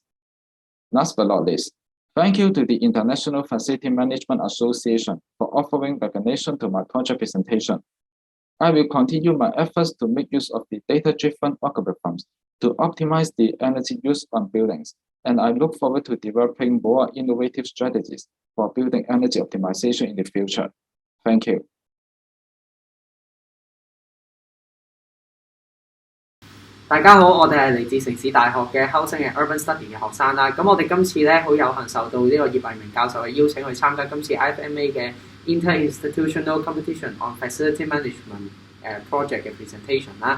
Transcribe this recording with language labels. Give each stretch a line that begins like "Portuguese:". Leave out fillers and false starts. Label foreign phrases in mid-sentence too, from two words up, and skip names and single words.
English: Last but not least, thank you to the International Facility Management Association for offering recognition to my project presentation. I will continue my efforts to make use of the data-driven algorithms to optimize the energy use on buildings, and I look forward to developing more innovative strategies for building energy optimization in the future. Thank you.
Cantonese: 大家好，我哋係嚟自城市大學嘅 Housing and Urban Study 嘅學生啦。咁我哋今次咧好有幸受到呢個葉偉明教授嘅邀請去參加今次 IFMA 嘅 Interinstitutional Competition on Facility Management Project 嘅 presentation 啦。